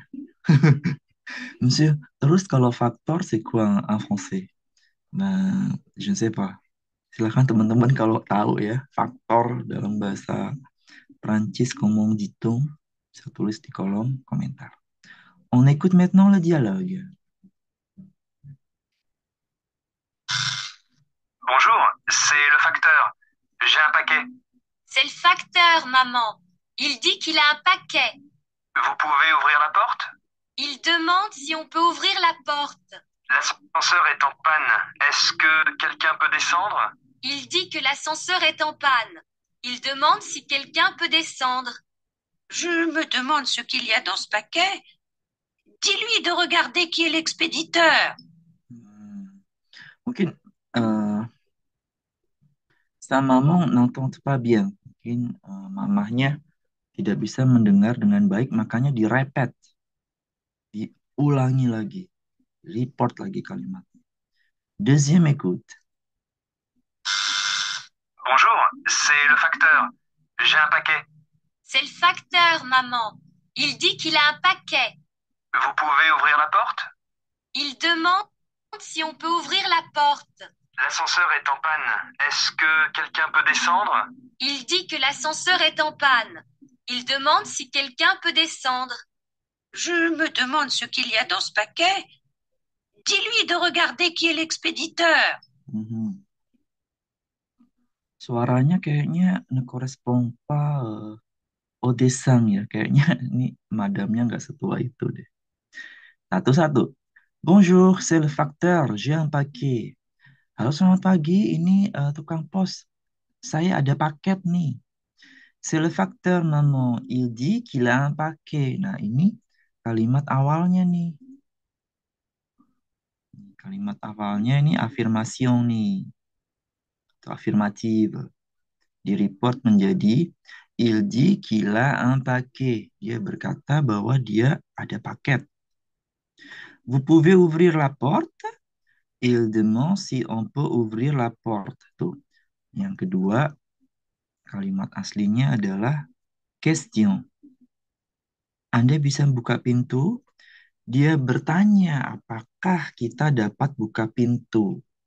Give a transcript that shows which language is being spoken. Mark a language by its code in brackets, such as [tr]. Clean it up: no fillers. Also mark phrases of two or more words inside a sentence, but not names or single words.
[id] Monsieur, terus kalau faktor [fr] c'est quoi en français? Ben, je ne sais pas. [id] Silahkan teman-teman kalau tahu ya, faktor dalam bahasa Prancis, [fr] comment dit-on? [id] Bisa tulis di kolom komentar. [fr] On écoute maintenant le dialogue. Bonjour, c'est le facteur. J'ai un paquet. C'est le facteur, maman. Il dit qu'il a un paquet. Vous pouvez ouvrir la porte? Il demande si on peut ouvrir la porte. L'ascenseur est en panne. Est-ce que quelqu'un peut descendre? Il dit que l'ascenseur est en panne. Il demande si quelqu'un peut descendre. Je me demande ce qu'il y a dans ce paquet. Dis-lui de regarder qui est l'expéditeur. Mungkin sa maman n'entend pas bien. [id] Mungkin mamahnya tidak bisa mendengar dengan baik, makanya direpet, diulangi lagi, report lagi kalimatnya. [fr] Deuxième écoute. Bonjour, c'est le facteur. J'ai un paquet. C'est le facteur, maman. Il dit qu'il a un paquet. Vous pouvez ouvrir la porte? Il demande si on peut ouvrir la porte. L'ascenseur est en panne. Est-ce que quelqu'un peut descendre? Il dit que l'ascenseur est en panne. Il demande si quelqu'un peut descendre. Je me demande ce qu'il y a dans ce paquet. Dis-lui de regarder qui est l'expéditeur. [id] Mhm. Suaranya kayaknya [fr] ne correspond pas au dessin [id] ya. Kayaknya ini madamnya nggak setua itu deh. Satu-satu. [fr] Bonjour, c'est le facteur. J'ai un paquet. [id] Halo, selamat pagi. Ini tukang pos. Saya ada paket nih. [fr] C'est le facteur, maman. Il dit qu'il a un paquet. [id] Nah, ini kalimat awalnya nih. Kalimat awalnya ini afirmation nih. Atau afirmative. Di report menjadi [fr] il dit qu'il a un paquet. [id] Dia berkata bahwa dia ada paket. [fr] Vous pouvez ouvrir la porte? Il demande si on peut ouvrir la porte. [id] Tuh. Yang kedua, kalimat aslinya adalah question. Anda bisa buka pintu? Dia bertanya, apakah kita dapat buka pintu?